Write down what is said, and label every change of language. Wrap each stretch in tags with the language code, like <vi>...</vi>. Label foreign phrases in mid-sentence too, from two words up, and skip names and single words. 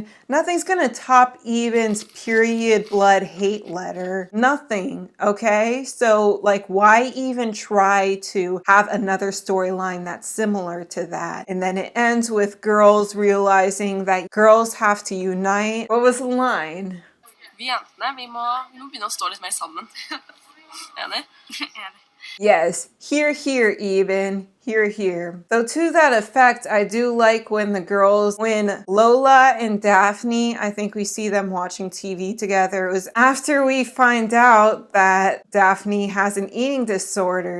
<en>Nothing's gonna top Eben's period blood hate letter. Nothing, okay? So like, why even try to have another storyline that's similar to that? And then it ends with girls realizing that girls have to unite. What was the line?</en> <no>Vi jentene, vi må begynne å stå litt mer sammen. Enig? Enig.</no> <en>Yes, here, Eben. Hear, hear. Though to that effect, I do like when Lola and Daphne, I think we see them watching TV together. It was after we find out that Daphne has an eating disorder.</en>